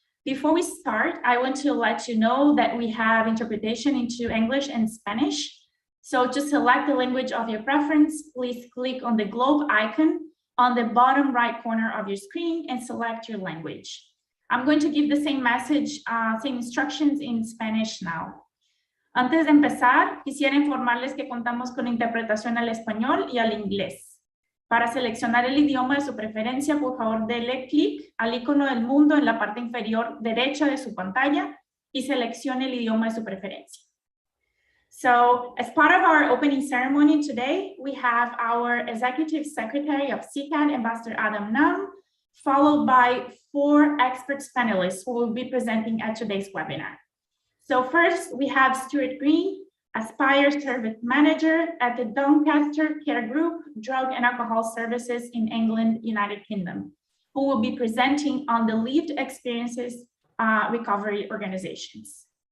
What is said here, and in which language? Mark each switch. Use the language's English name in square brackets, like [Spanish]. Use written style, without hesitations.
[English] Before we start, I want to let you know that we have interpretation into English and Spanish. So to select the language of your preference, please click on the globe icon on the bottom right corner of your screen and select your language. I'm going to give the same message, same instructions in Spanish now. [Spanish] Antes de empezar, quisiera informarles que contamos con interpretación al español y al inglés. Para seleccionar el idioma de su preferencia, por favor, dele clic al icono del mundo en la parte inferior derecha de su pantalla y seleccione el idioma de su preferencia. [English] So, as part of our opening ceremony today, we have our Executive Secretary of CICAD, Ambassador Adam Nam, followed by 4 experts panelists who will be presenting at today's webinar. So first, we have Stuart Green, Aspire Service Manager at the Doncaster Care Group, Drug and Alcohol Services in England, United Kingdom, who will be presenting on the lived experiences recovery organizations.